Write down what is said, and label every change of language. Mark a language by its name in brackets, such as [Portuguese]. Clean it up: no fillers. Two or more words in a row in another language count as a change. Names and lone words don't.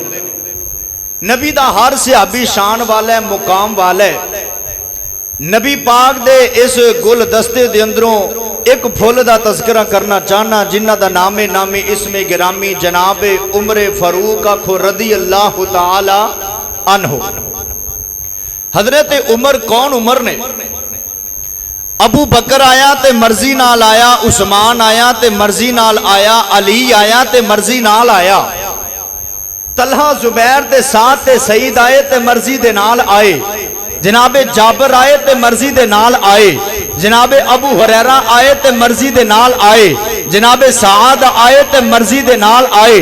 [Punjabi] نبی دا ہر صحابی شان والا ہے، مقام والا ہے. نبی پاک دے اس گلدستے دے اندروں ایک پھل دا تذکرہ کرنا چاہنا، جنہاں دا نام نامی اسم گرامی جناب عمر فاروق آکھو [Arabic] رضي الله تعالى عنه. [Punjabi] حضرت عمر کون عمر نے? ابو بکر آیا تے مرضی نال آیا، عثمان آیا تے مرضی نال آیا، علی آیا تے مرضی نال آیا، طلحہ زبیر دے ساتھ تے سعید آئے تے مرضی دے نال آئے، جناب جابر آئے تے مرضی دے نال آئے، جناب ابو ہریرہ آئے تے مرضی دے نال آئے، جناب سعد آئے تے مرضی دے نال آئے.